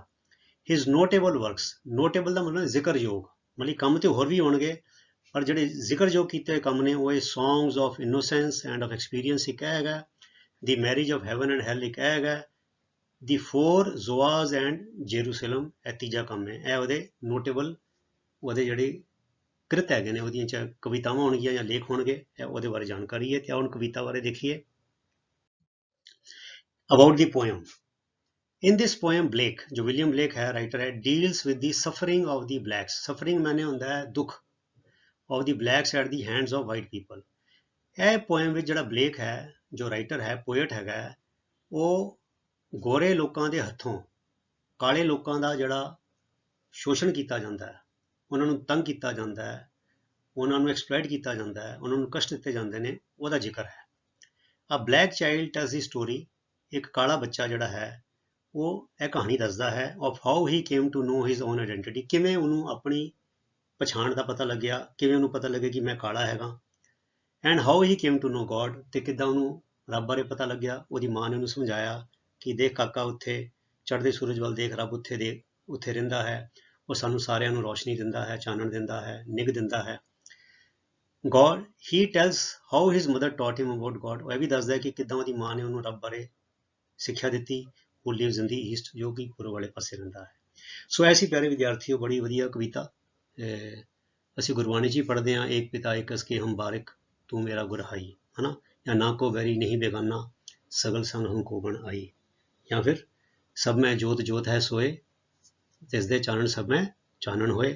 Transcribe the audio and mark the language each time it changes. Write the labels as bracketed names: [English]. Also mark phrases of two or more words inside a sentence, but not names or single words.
[English] his notable works, [Punjabi] ਨੋਟੇਬਲ ਦਾ ਮਤਲਬ ਜ਼ਿਕਰਯੋਗ, ਮਤਲਬ ਕੰਮ ਤੇ ਹੋਰ ਵੀ ਹੋਣਗੇ, ਪਰ ਜਿਹੜੇ ਜ਼ਿਕਰਯੋਗ ਕੀਤੇ ਹੋਏ ਕੰਮ ਨੇ ਉਹ ਇਹ ਸੌਂਗਸ ਆਫ ਇਨੋਸੈਂਸ ਐਂਡ ਆਫ ਐਕਸਪੀਰੀਅੰਸ ਇੱਕ ਹੈਗਾ, ਦੀ ਮੈਰਿਜ ਆਫ ਹੈਵਨ ਐਂਡ ਹੈਲ ਇੱਕ ਹੈਗਾ, ਦੀ ਫੋਰ ਜ਼ੋਆਜ਼ ਐਂਡ ਜੇਰੂਸਲਮ ਇਹ ਤੀਜਾ ਕੰਮ ਹੈ। ਇਹ ਉਹਦੇ ਨੋਟੇਬਲ, ਉਹਦੇ ਜਿਹੜੇ ਕ੍ਰਿਤ ਹੈਗੇ ਨੇ, ਉਹਦੀਆਂ ਚਾਹੇ ਕਵਿਤਾਵਾਂ ਹੋਣਗੀਆਂ ਜਾਂ ਲੇਖ ਹੋਣਗੇ, ਇਹ ਉਹਦੇ ਬਾਰੇ ਜਾਣਕਾਰੀ ਹੈ। ਤੇ ਹੁਣ ਕਵਿਤਾ ਬਾਰੇ ਦੇਖੀਏ। [English] about the poem. In this poem, Blake, [Hindi] जो विलियम ब्लेक है राइटर है, [English] deals with the suffering of the blacks. [Punjabi] Suffering माने ਹੁੰਦਾ ਹੈ ਦੁੱਖ, [English] of the blacks at the hands of white people. [Punjabi] ਇਹ ਪੋਇਮ ਵਿੱਚ ਜਿਹੜਾ ਬਲੇਕ ਹੈ, ਜੋ ਰਾਈਟਰ ਹੈ, ਪੋਇਟ ਹੈਗਾ, ਉਹ ਗੋਰੇ ਲੋਕਾਂ ਦੇ ਹੱਥੋਂ ਕਾਲੇ ਲੋਕਾਂ ਦਾ ਜਿਹੜਾ ਸ਼ੋਸ਼ਣ ਕੀਤਾ ਜਾਂਦਾ ਹੈ, ਉਹਨਾਂ ਨੂੰ ਤੰਗ ਕੀਤਾ ਜਾਂਦਾ ਹੈ, ਉਹਨਾਂ ਨੂੰ ਐਕਸਪਲੋਇਟ ਕੀਤਾ ਜਾਂਦਾ ਹੈ, ਉਹਨਾਂ ਨੂੰ ਕਸ਼ਟ ਦਿੱਤੇ ਜਾਂਦੇ ਨੇ, ਉਹਦਾ ਜ਼ਿਕਰ ਹੈ। [English] A black child tells the story, [Punjabi] ਇੱਕ ਕਾਲਾ ਬੱਚਾ ਜਿਹੜਾ ਹੈ ਉਹ ਇਹ ਕਹਾਣੀ ਦੱਸਦਾ ਹੈ, [English] of how he came to know his own identity, [Punjabi] ਕਿਵੇਂ ਉਹਨੂੰ ਆਪਣੀ ਪਛਾਣ ਦਾ ਪਤਾ ਲੱਗਿਆ, ਕਿਵੇਂ ਉਹਨੂੰ ਪਤਾ ਲੱਗਿਆ ਕਿ ਮੈਂ ਕਾਲਾ ਹੈਗਾ। [English] and how he came to know God, [Punjabi] ਤੇ ਕਿੱਦਾਂ ਉਹਨੂੰ ਰੱਬ ਬਾਰੇ ਪਤਾ ਲੱਗਿਆ। ਉਹਦੀ ਮਾਂ ਨੇ ਉਹਨੂੰ ਸਮਝਾਇਆ ਕਿ ਦੇਖ ਕਾਕਾ, ਉੱਥੇ ਚੜ੍ਹਦੇ ਸੂਰਜ ਵੱਲ ਦੇਖ, ਰੱਬ ਉੱਥੇ ਰਹਿੰਦਾ ਹੈ, ਉਹ ਸਾਨੂੰ ਸਾਰਿਆਂ ਨੂੰ ਰੋਸ਼ਨੀ ਦਿੰਦਾ ਹੈ, ਚਾਨਣ ਦਿੰਦਾ ਹੈ, ਨਿੱਘ ਦਿੰਦਾ ਹੈ। [English] God, he tells how his mother taught him about God, [Punjabi] ਉਹ ਇਹ ਵੀ ਦੱਸਦਾ ਹੈ ਕਿ ਕਿੱਦਾਂ ਉਹਦੀ ਮਾਂ ਨੇ ਉਹਨੂੰ ਰੱਬ ਬਾਰੇ ਸਿੱਖਿਆ ਦਿੱਤੀ। [English] who lives in the east, [Punjabi] ਜੋ ਕਿ ਪੂਰਬ ਵਾਲੇ ਪਾਸੇ ਰਹਿੰਦਾ ਹੈ। ਸੋ ਐਸੀ ਪਿਆਰੇ ਵਿਦਿਆਰਥੀਓ, ਬੜੀ ਵਧੀਆ ਕਵਿਤਾ। ਅਸੀਂ ਗੁਰਬਾਣੀ 'ਚ ਹੀ ਪੜ੍ਹਦੇ ਹਾਂ, ਏਕ ਪਿਤਾ ਏਕ ਅਸਕੇ ਹਮ ਬਾਰਿਕ, ਤੂੰ ਮੇਰਾ ਗੁਰਹਾਈ, ਹੈ ਨਾ, ਜਾਂ ਨਾ ਕੋ ਵੈਰੀ ਨਹੀਂ ਬੇਗਾਨਾ, ਸਗਲ ਸੰਗ ਹਮ ਕੋ ਬਣ ਆਈ, ਜਾਂ ਫਿਰ ਸਭ ਮੈਂ ਜੋਤ ਜੋਤ ਹੈ ਸੋਏ, ਜਿਸ ਦੇ ਚਾਨਣ ਸਭ ਮੈਂ ਚਾਨਣ ਹੋਏ।